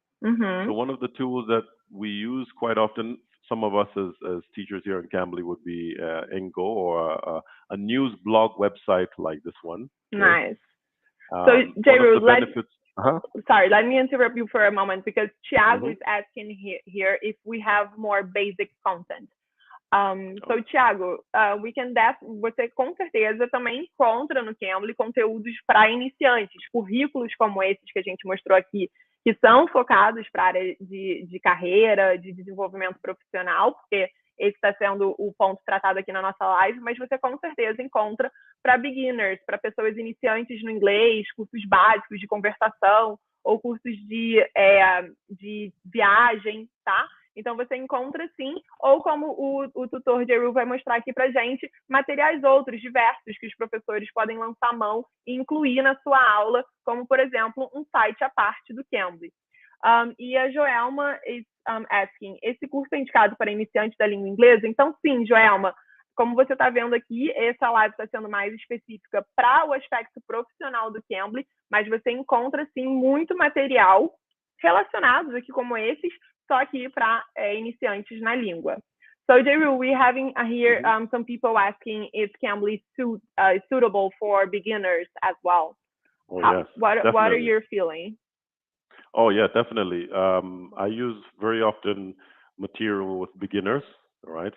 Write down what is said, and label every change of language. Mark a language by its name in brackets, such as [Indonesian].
[English] So one of the tools that we use quite often, some of us as teachers here in Cambly, would be Ingo or a news blog website like this one. Nice. So Jehu, sorry, let me interrupt you for a moment because Thiago is asking here if we have more basic content. [Portuguese] So Thiago, você com certeza também encontra no Cambly conteúdos para iniciantes, currículos como esses que a gente mostrou aqui, que são focados para a área de carreira, de desenvolvimento profissional, porque esse está sendo o ponto tratado aqui na nossa live, mas você com certeza encontra para beginners, para pessoas iniciantes no inglês, cursos básicos de conversação ou cursos de viagem, tá? Então você encontra sim, ou como o tutor Jehu vai mostrar aqui para gente, materiais outros diversos que os professores podem lançar mão e incluir na sua aula, como por exemplo um site à parte do Cambly. E a Joelma [English] is asking, [Portuguese] esse curso é indicado para iniciantes da língua inglesa? Então sim, Joelma, como você está vendo aqui, essa live está sendo mais específica para o aspecto profissional do Cambly, mas você encontra sim muito material relacionados aqui como esses, só aqui para iniciantes na língua. [English] So Jehu, we having here some people asking if Cambly is suitable for beginners as well. Oh, yes, what are your feeling? Oh yeah, definitely. I use very often material with beginners. All right.